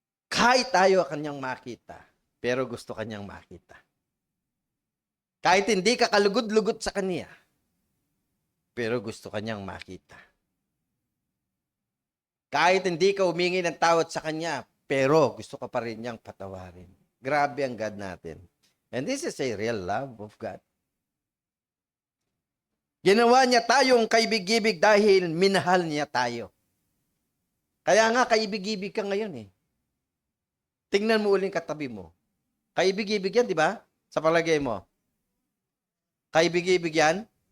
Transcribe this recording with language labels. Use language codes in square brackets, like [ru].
[tl] Kahit tayo Kanyang makita, pero gusto Kanyang makita. Kahit hindi ka kalugod-lugod sa Kanya, pero gusto Kanyang makita. Kahit hindi ka humingi ng tawad sa Kanya, pero gusto ka pa rin niyang patawarin. Grabe ang God natin. [en] And this is a real love of God. [tl] Ginawa niya tayong kaibig-ibig dahil minahal niya tayo. Kaya nga, kaibig-ibig ka ngayon eh. Tingnan mo uling katabi mo. Kaibig-ibig yan, di ba? Sa palagay mo. Kaibig-ibig yan?